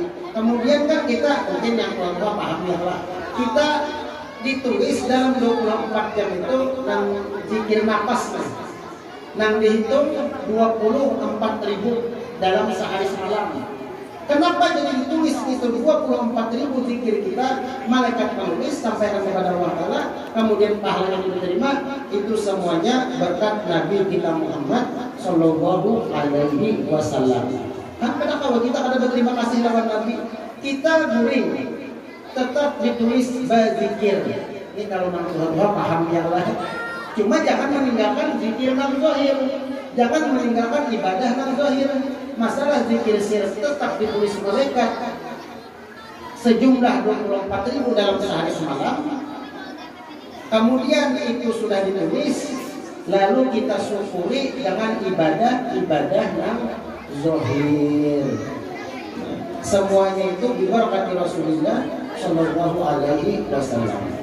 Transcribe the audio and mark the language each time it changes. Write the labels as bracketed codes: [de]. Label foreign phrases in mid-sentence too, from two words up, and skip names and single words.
[bjn] Kemudian kan kita mungkin yang tua paham ya lah, kita ditulis dalam 24 jam itu nang zikir napas mas, nang dihitung 24.000 dalam sehari semalam. [id] Kenapa jadi ditulis itu 24.000 zikir kita, malaikat menulis sampai kepada Allah Ta'ala, kemudian pahala yang diterima itu semuanya berkat Nabi kita Muhammad [ar] صلى الله عليه وسلم. [bjn] Kan kalau kita ada berterima kasih lawan Nabi, kita guring tetap ditulis berzikir. Ini kalau nang Tuhan paham ya lah. Cuma jangan meninggalkan zikir nang zahir, jangan meninggalkan ibadah nang zahir. [id] Masalah zikir sir tetap ditulis malaikat sejumlah 24.000 dalam sehari semalam. Kemudian itu sudah ditulis, lalu kita syukuri dengan ibadah yang zahir. Semuanya itu diberkati Rasulullah [ar] صلى الله عليه وسلم.